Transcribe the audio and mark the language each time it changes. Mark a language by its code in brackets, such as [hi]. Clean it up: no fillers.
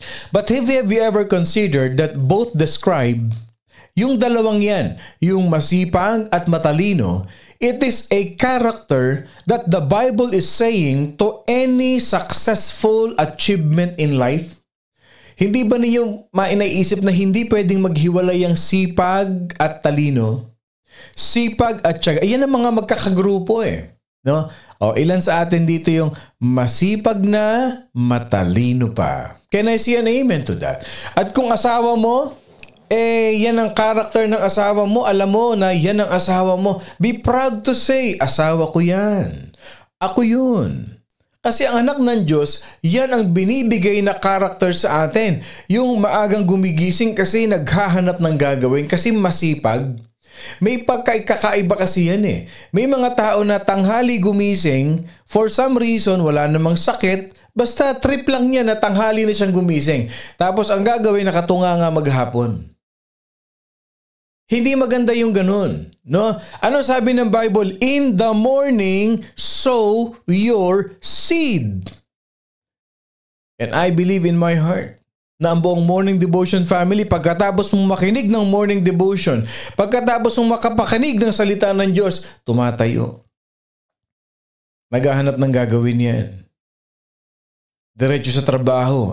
[en] But have you ever considered that both describe [tl] yung dalawang yan, yung masipag at matalino, [en] it is a character that the Bible is saying to any successful achievement in life? [tl] Hindi ba ninyo mainaisip na hindi pwedeng maghiwalay ang sipag at talino? Sipag at tiyaga. Yan ang mga magkakagrupo no? Ilan sa atin dito yung masipag na, matalino pa. [en] Can I see an amen to that? [tl] At kung asawa mo, yan ang character ng asawa mo, alam mo na yan ang asawa mo, [en] be proud to say, [tl] asawa ko yan. Ako yun. Kasi ang anak ng Diyos, yan ang binibigay na character sa atin. Yung maagang gumigising kasi naghahanap ng gagawin, kasi masipag. May pagkakaiba kasi yan May mga tao na tanghali gumising, [en] for some reason, [tl] wala namang sakit, basta trip lang niya na tanghali na siyang gumising. Tapos ang gagawin, nakatunga nga maghapon. Hindi maganda yung ganun. No? Ano sabi ng Bible? [en] In the morning, sow your seed. And I believe in my heart [tl] na ang buong morning devotion family, pagkatapos mong makinig ng morning devotion, pagkatapos mong makapakinig ng salita ng Diyos, tumatayo. Naghahanap ng gagawin yan. Diretso sa trabaho.